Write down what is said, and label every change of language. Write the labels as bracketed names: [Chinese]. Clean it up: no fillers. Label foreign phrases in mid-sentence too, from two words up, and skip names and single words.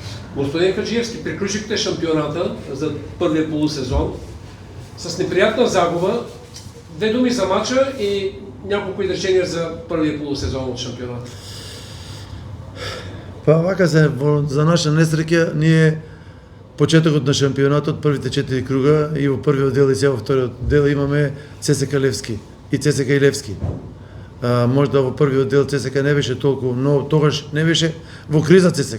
[Bulgarian] Господин Хаджиевски, приключихте шампионата за първия полусезон с неприятна загуба. Две думи за мача и няколко изречения за първия полусезон от шампионата. [Macedonian] Па вака за наша несреќа, ние почетокот на шампионатот, првите 4 круга и во првиот дел и сега во вториот дел имаме ЦСКА Левски и ЦСКА и Левски. Можда во првиот дел ЦСКА не беше толку, но тогаш не беше во криза ЦСКА.